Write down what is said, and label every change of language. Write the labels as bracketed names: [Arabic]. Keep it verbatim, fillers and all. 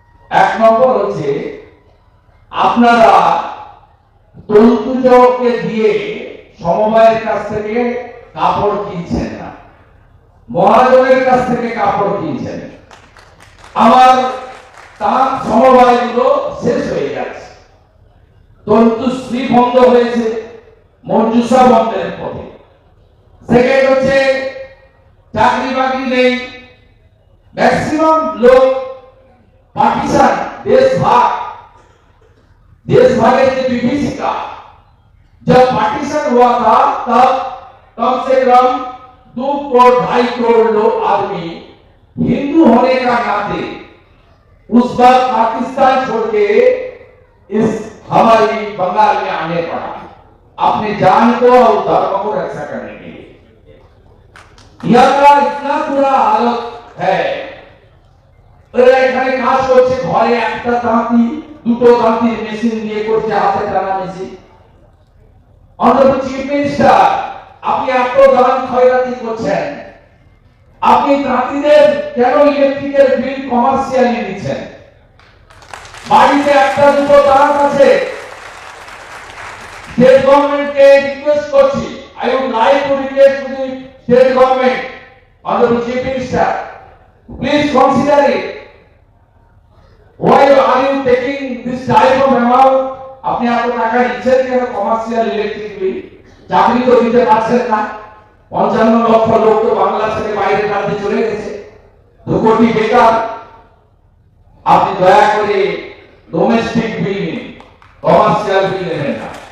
[Bangla] এক নম্বর হচ্ছে, আপনারা তন্তুজকে দিয়ে সমবায়ের কাছ থেকে কাপড় কিনছেন না, মহাজনের কাছ থেকে কাপড় কিনছেন। আমার তাঁত সমবায়গুলো শেষ হয়ে যাচ্ছে, তন্তুশ্রী বন্ধ হয়েছে, মঞ্জুসা বন্ধের পথে। সেকেন্ড হচ্ছে, চাকরি বাকরি নেই, ম্যাক্সিমাম লোক পাকিস্তান দেশভাগ, [Hindi] देशभागे की विभीषिका जब पार्टीशन हुआ था तब कम से कम दो करोड़ ढाई करोड़ लोग आदमी हिंदू होने का नाते उस वक्त पाकिस्तान छोड़ के इस हमारी बंगाल में आने पड़ा, अपने जान को और धर्म को रक्षा करने के लिए। यहाँ का इतना बुरा हालत है [Bangla] এখানে কাজ করছে ঘরে একটা তাঁতি দুটো তাঁতির মেশিন দিয়ে করছে হাতে টানা মেশিন। অনারেবল চিফ মিনিস্টার আপনি এত দান খয়রাতি করছেন, আপনি তাঁতিদের কেন ইলেকট্রিকের বিল কমার্শিয়ালি দিচ্ছেন? বাড়িতে একটা দুটো তাঁত আছে, স্টেট গভর্নমেন্টকে রিকোয়েস্ট করছি, [English] I would like to request to the state government honourable chief minister, please consider it. Why are you taking this type of amount? [Bangla] আপনি এত টাকা নিচ্ছেন কেন কমার্শিয়াল ইলেকট্রিক বিল? চাকরি তো দিতে পারছেন না। পঞ্চান্ন লক্ষ লোক তো বাংলা থেকে বাইরে রাজ্যে চলে গেছে, দু কোটি বেকার। আপনি দয়া করে ডোমেস্টিক বিল নিন, কমার্শিয়াল বিল নেবেন না।